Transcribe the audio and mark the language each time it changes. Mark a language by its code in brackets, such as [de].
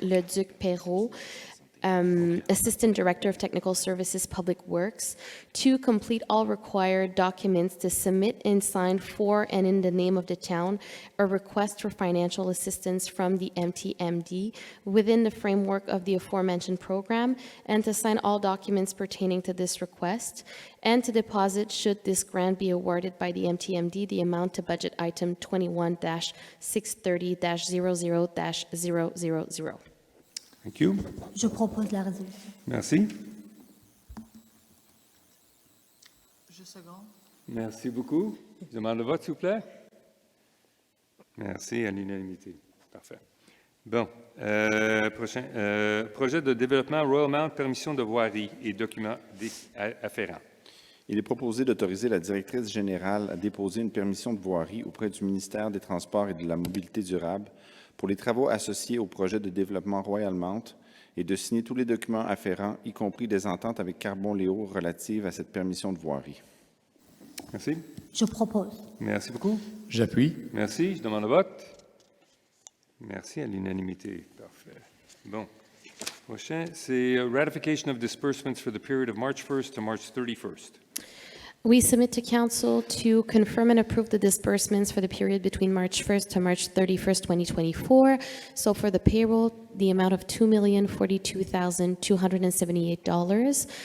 [en] Leduc Perrault, Assistant Director of Technical Services Public Works, to complete all required documents to submit and sign for and in the name of the town a request for financial assistance from the MTMD within the framework of the aforementioned program, and to sign all documents pertaining to this request, and to deposit, should this grant be awarded by the MTMD, the amount to budget item 21-630-00-000. Thank you. [fr] Je propose la résolution. Merci. Je seconde. Merci beaucoup. Je demande le vote, s'il vous plaît. Merci, à l'unanimité. Parfait. Bon. Prochain. Projet de développement Royal Mount, permission de voirie et documents afférents. Il est proposé d'autoriser la directrice générale à déposer une permission de voirie auprès du ministère des Transports et de la Mobilité durable pour les travaux associés au projet de développement Royal Mount et de signer tous les documents afférents, y compris des ententes avec Carbon Léo relatives à cette permission de voirie. Merci. Je propose. Merci beaucoup. J'appuie. Merci. Je demande le vote. Merci, à l'unanimité. Parfait. Bon. Prochain, c'est [en] ratification of disbursements for the period of March 1st to March 31st. We submit to Council to confirm and approve the disbursements for the period between March 1st to March 31st, 2024. So for the payroll, the amount of $2,042,278.